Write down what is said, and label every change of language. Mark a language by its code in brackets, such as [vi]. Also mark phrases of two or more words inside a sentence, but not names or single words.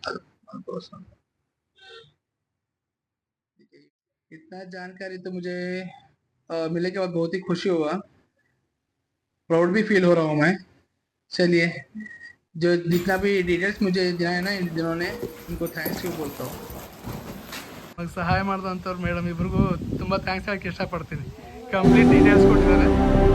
[hi] इतना जानकारी तो मुझे मिलने के बाद बहुत ही खुशी हुआ, प्राउड भी फील हो रहा हूँ मैं। चलिए, जो जितना भी डिटेल्स मुझे दिया है ना जिन्होंने, उनको [en] thanks you [hi] बोलता हूँ। [kn] ಸಹಾಯ ಮಾಡಿದಂಥವ್ರು ಮೇಡಮ್ ಇಬ್ರಿಗೂ ತುಂಬ ಥ್ಯಾಂಕ್ಸ್ ಹೇಳಕ್ಕೆ ಇಷ್ಟಪಡ್ತೀನಿ। [en] complete details [kn] ಕೊಟ್ಟಿದ್ದಾರೆ।